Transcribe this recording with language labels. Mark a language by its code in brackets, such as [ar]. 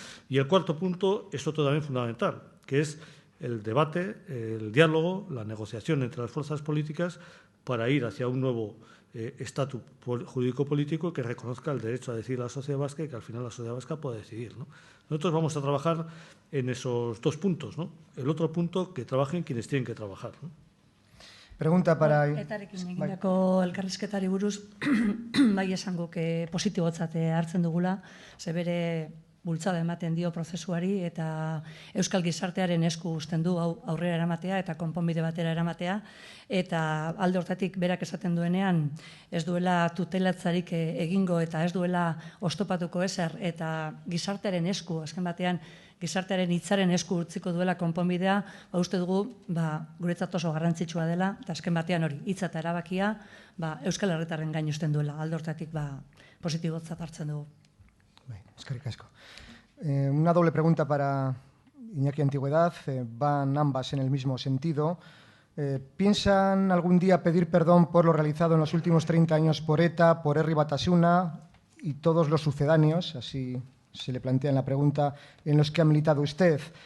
[es] Y el cuarto punto es otro también fundamental, que es el debate, el diálogo, la negociación entre las fuerzas políticas para ir hacia un nuevo estatus jurídico-político que reconozca el derecho a decidir la sociedad vasca y que al final la sociedad vasca pueda decidir, ¿no? Nosotros vamos a trabajar en esos dos puntos, ¿no? El otro punto, que trabajen quienes tienen que trabajar, ¿no? Pregunta para... [eu] Etarekin egindako elkarrizketari buruz, bai esango positibotzat hartzen dugula, ze bere bultzada ematen dio prozesuari eta euskal gizartearen esku uzten du aurrera eramatea eta konponbide batera eramatea, eta alde hortatik berak esaten duenean ez duela tutelatzarik egingo eta ez duela oztopatuko ezer, eta gizartearen esku, azken batean gizartearen hitzaren esku utziko duela konponbidea, uste dugu guretzat oso garrantzitsua dela, eta azken batean hori hitza eta erabakia euskal herritarren gain uzten duela, alde hortatik positibotzat hartzen dugu. Eskerrik asko. [es] Una doble pregunta para Iñaki Antigüedad, van ambas en el mismo sentido. ¿Piensan algún día pedir perdón por lo realizado en los últimos 30 años por ETA, por Herri Batasuna y todos los sucedáneos, así se le plantea en la pregunta, en los que ha militado usted?